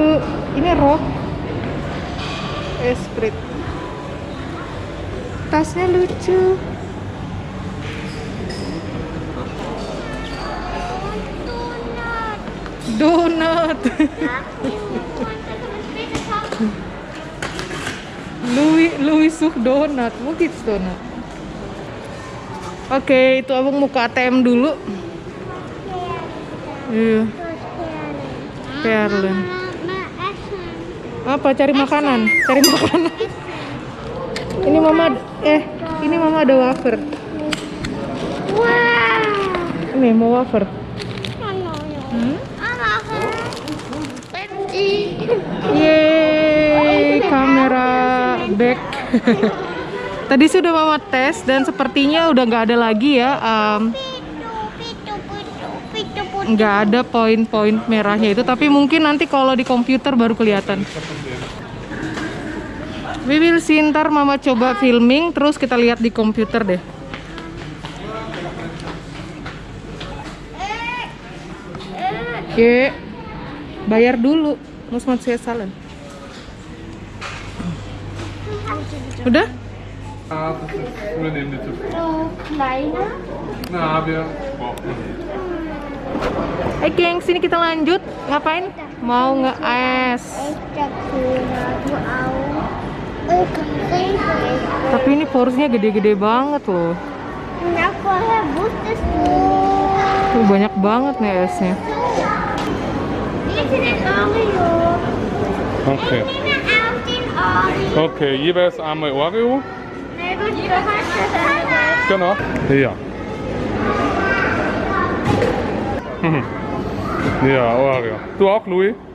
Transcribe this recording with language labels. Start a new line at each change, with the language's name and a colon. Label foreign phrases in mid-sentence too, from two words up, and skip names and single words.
Indonesian: Ini rok. Esprit. Tasnya lucu. Donat.
German: Louis sucht Donut. Wo gibt's Donut?
Indonesian: Oke, itu abang mau ke ATM dulu. Iya, Perlen. Apa? Cari makanan? Cari makanan. Ini mama ada wafer. Wow. Nih mau wafer. Yeay, kamera back. Tadi sudah mama tes dan sepertinya udah nggak ada lagi ya. Nggak ada poin-poin merahnya itu, tapi mungkin nanti kalau di komputer baru kelihatan.
English: We will see,
Indonesian: ntar mama coba filming terus kita lihat di komputer deh. Oke, bayar dulu.
German: Muss man zuerst zahlen. Udah? Ah, das ist übernehmen zu viel. So kleiner. Na, wir brauchen nicht.
Indonesian: Hai geng, sini kita lanjut. Ngapain? Mau nge-es. Tapi ini porsinya gede-gede banget loh. Tuh, banyak banget nih esnya.
German: Okay. Okay, jeweils einmal Oreo. Genau. Ja. Ja, Oreo. Du auch, Louis?